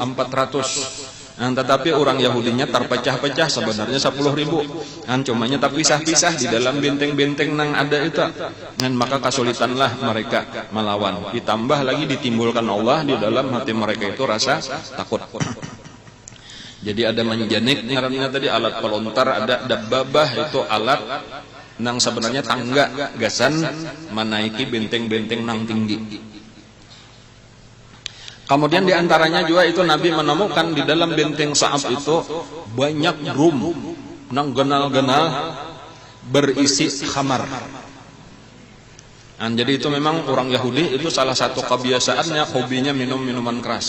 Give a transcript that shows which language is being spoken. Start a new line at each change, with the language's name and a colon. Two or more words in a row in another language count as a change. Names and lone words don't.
Indonesian: Tetapi orang Yahudinya terpecah-pecah sebenarnya 10.000. Cumanya terpisah-pisah di dalam benteng-benteng nang ada itu. Maka kesulitanlah mereka melawan. Ditambah lagi ditimbulkan Allah di dalam hati mereka itu rasa takut. Jadi ada manjanik ngarannya tadi alat pelontar, ada dabbabah itu alat nang sebenarnya tangga gasan menaiki benteng-benteng nang tinggi. Kemudian diantaranya juga itu Nabi menemukan di dalam benteng Sa'ab itu banyak drum
Banjar: nang genal-genal
Indonesian: berisi khamar. Jadi itu memang orang Yahudi itu salah satu kebiasaannya hobinya minum minuman keras.